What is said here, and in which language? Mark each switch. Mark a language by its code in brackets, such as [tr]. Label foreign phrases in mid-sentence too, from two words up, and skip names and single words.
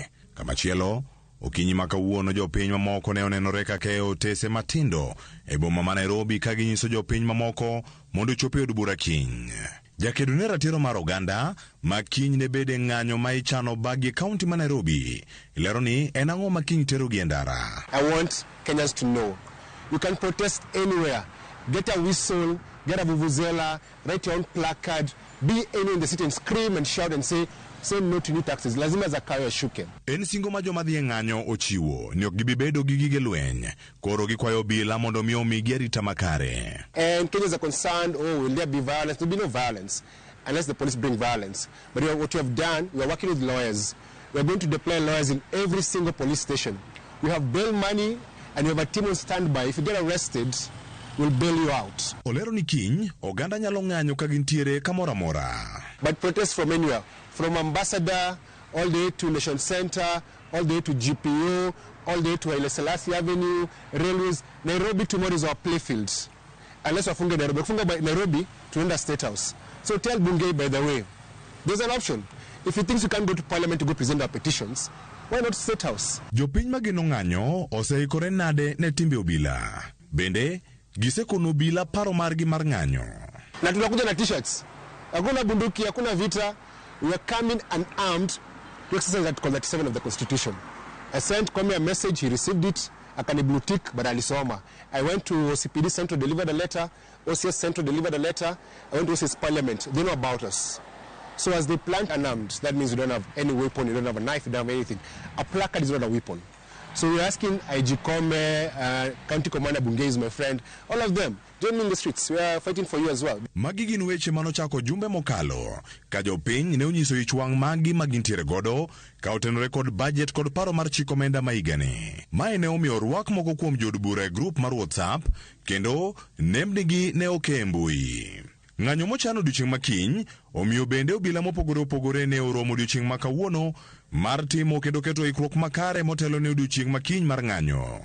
[luo] Kamachielo, okinyi ma kawuono jopiny mamoko ne onenore kaka e otese matindo e boma ma Nairobi ka ginyiso jopiny mamoko mondo chope od bura kiny. Jakedo ne ratiro mar oganda ma kiny ne bede ng'anyo ma ichano bagi kaunti ma Nairobi. Ilero ni en ang'o ma kiny tero gi ndara. [en] I want Kenyans to know you can protest anywhere. Get a whistle, get a vuvuzela, write your own placard, be anywhere in the city and scream and shout and say no to new taxes. [sw] Lazima zakayo shuke. [luo] En singo ma joma dhi e ng'anyo ochiwo ni ok gibi bedo gi gige lweny. Koro gikwayo obila mondo mi omigi arita makare. [en] And Kenyans are concerned, will there be violence? There will be no violence unless the police bring violence. But what you have done, we are working with lawyers. We are going to deploy lawyers in every single police station. We have bail money and we have a team on standby. If you get arrested, we'll bail you out. [luo] Olero ni kiny, oganda nyalo ng'anyo ka gintiere kamora mora. [en] But protest from anywhere. From Ambassador, all the way to Nation Center, all the way to GPO, all the way to Haile Selassie Avenue, railways. Nairobi tomorrow is our playfield. [sw] Unless wafunge Nairobi. [en] Wafunge by Nairobi to enter State House. So tell Bungei, by the way, there's an option. If he thinks you can't go to Parliament to go present our petitions, why not State House? [luo] Jopiny magino ng'anyo oseikore nade ne timbe obila. Bende, gisekono obila paro margi mar ng'anyo. [sw] Na tunakuja na t-shirts. Hakuna bunduki, hakuna vita. [en] We are coming unarmed to exercise Article 37 of the Constitution. I sent Kwame a message, he received it, akani blue tick, but alisoma. I went to OCPD Central, delivered a letter, OCS Central delivered a letter, I went to OCS Parliament, they know about us. So as they plant unarmed, that means you don't have any weapon, you don't have a knife, you don't have anything. A placard is not a weapon. So we're asking IG Kome, County Commander Bungei is my friend, all of them, join me in the streets. We are fighting for you as well. [luo] Magi gin weche manochako jumbe mokalo ka jopiny ne onyiso ich wang' magi magintiere godo ka otenore kod budget kod paro mar chik omenda ma higani. Mae ne omiyo rwak moko kuom jod bura e grup mar WhatsApp kendo nembnigi ne oke mbui. Ng'anyo mochano odiochieng' makiny omiyo bende obila mopogore opogore ne oromo odiochieng' ma kawuono mar timo kendo keto ikruok makare motelo ne odiochieng' makiny mar ng'anyo.